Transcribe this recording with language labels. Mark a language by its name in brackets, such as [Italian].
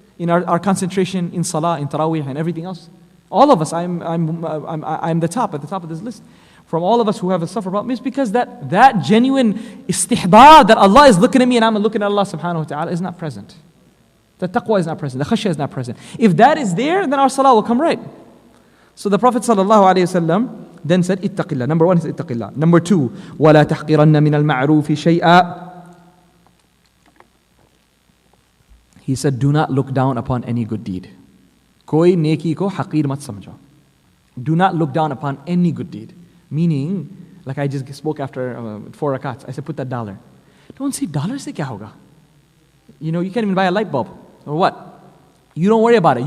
[English] In our concentration in salah, in taraweeh and everything else. All of us, I'm at the top of this list. From all of us who have a suffer problem, is because that genuine istihdar that Allah is looking at me and I'm looking at Allah subhanahu wa ta'ala is not present. The taqwa is not present. The khashya is not present. If that is there, then our salah will come right. So the Prophet ﷺ then said, ittaqillah. Number one is ittaqillah. Number two, [Arabic] وَلَا تَحْقِرَنَّ مِنَ الْمَعْرُوفِ شَيْئًا. [English] He said, do not look down upon any good deed. [Urdu] Koi neki ko haqir mat samjho. [English] Do not look down upon any good deed. Meaning, like I just spoke after 4 rakats, I said, put that $1. Don't say, $1 [Urdu] se kya hoga? [English] You know, you can't even buy a light bulb. Or what? You don't worry about it.